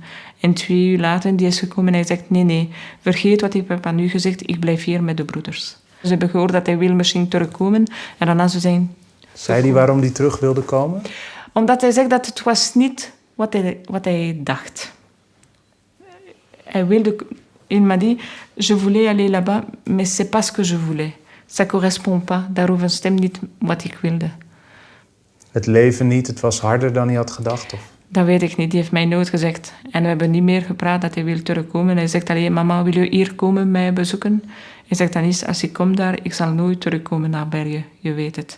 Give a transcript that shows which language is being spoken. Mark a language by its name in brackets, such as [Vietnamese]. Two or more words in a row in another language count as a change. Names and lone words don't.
[Dutch] En 2 uur later die is gekomen en hij zegt, nee, vergeet wat ik heb aan u gezegd, ik blijf hier met de broeders. Ze hebben gehoord dat hij wil misschien terugkomen en daarna ze zijn... Zei hij waarom hij terug wilde komen? Omdat hij zegt dat het was niet wat hij dacht. [French] Il m'a dit, je voulais aller là-bas, mais c'est pas ce que je voulais. Ça correspond pas, [Dutch] daarover stemt niet wat ik wilde. Het leven niet, het was harder dan hij had gedacht? Of? Dat weet ik niet, die heeft mij nooit gezegd. En we hebben niet meer gepraat dat hij wil terugkomen. Hij zegt alleen, mama, wil je hier komen mij bezoeken? Hij zegt dan eens, als ik kom daar, ik zal nooit terugkomen naar Bergen, je weet het.